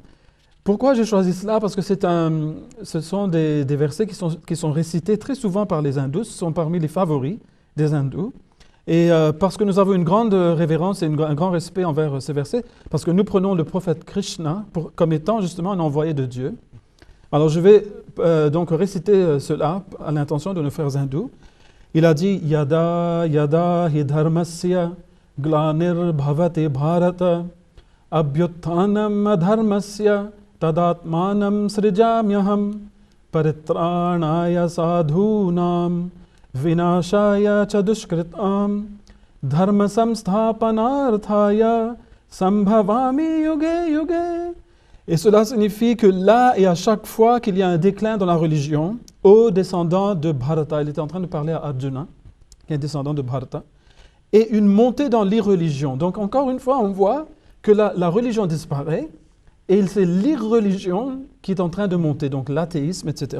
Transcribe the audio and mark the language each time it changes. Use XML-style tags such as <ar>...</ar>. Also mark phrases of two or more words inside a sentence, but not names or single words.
<fr>Pourquoi j'ai choisi cela? Parce que ce sont des versets qui sont récités très souvent par les hindous, ce sont parmi les favoris des hindous. Et parce que nous avons une grande révérence et un grand respect envers ces versets, parce que nous prenons le prophète Krishna comme étant justement un envoyé de Dieu. Alors je vais donc réciter cela à l'intention de nos frères hindous. Il a dit «</fr> <sa>यदा यदा हि धर्मस्य ग्लानिर् भवते भारत अभ्युत्तानम् अधर्मस्य तदात्मानं सृजाम्यहम् परित्राणाय साधूनां विनाशाय चदुष्कृताम् धर्म संस्थापनार्थाय सम्भवामि युगे युगे</sa> <fr>» Et cela signifie que là et à chaque fois qu'il y a un déclin dans la religion, aux descendants de Bharata, il était en train de parler à Arjuna, qui est un descendant de Bharata, et une montée dans l'irreligion. Donc encore une fois, on voit que la religion disparaît, et c'est l'irreligion qui est en train de monter, donc l'athéisme, etc.</fr>